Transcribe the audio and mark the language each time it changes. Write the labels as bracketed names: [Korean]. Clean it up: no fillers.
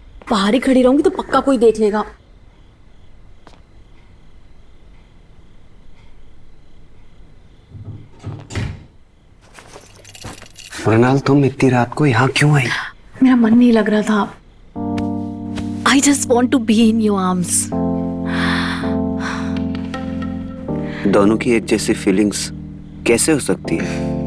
[Hindi] बाहर ही खड़ी रहूंगी तो पक्का कोई देख लेगा। मृणाल, तुम इतनी रात को यहाँ क्यों आई? मेरा मन नहीं लग रहा था। [English] I just want to be in your arms. [Hindi] दोनों की एक जैसी फीलिंग्स कैसे हो सकती है?